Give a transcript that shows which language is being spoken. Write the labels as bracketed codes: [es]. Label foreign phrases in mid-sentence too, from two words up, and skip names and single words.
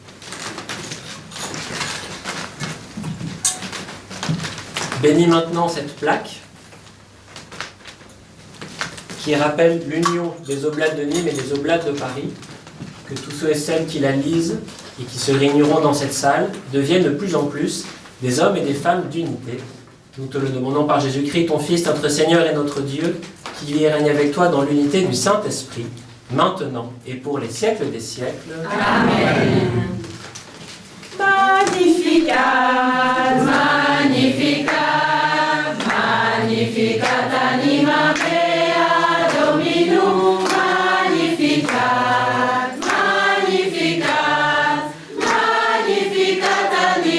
[fr] Bénis maintenant cette plaque qui rappelle l'union des Oblates de Nîmes et des Oblates de Paris, que tous ceux et celles qui la lisent et qui se réuniront dans cette salle deviennent de plus en plus des hommes et des femmes d'unité. Nous te le demandons par Jésus-Christ, ton Fils, notre Seigneur et notre Dieu, qui vit et règne avec toi dans l'unité du Saint-Esprit, maintenant et pour les siècles des siècles. Amen. [la] Magnificat, Magnificat, Magnificat anima mea Dominum, Magnificat, Magnificat, Magnificat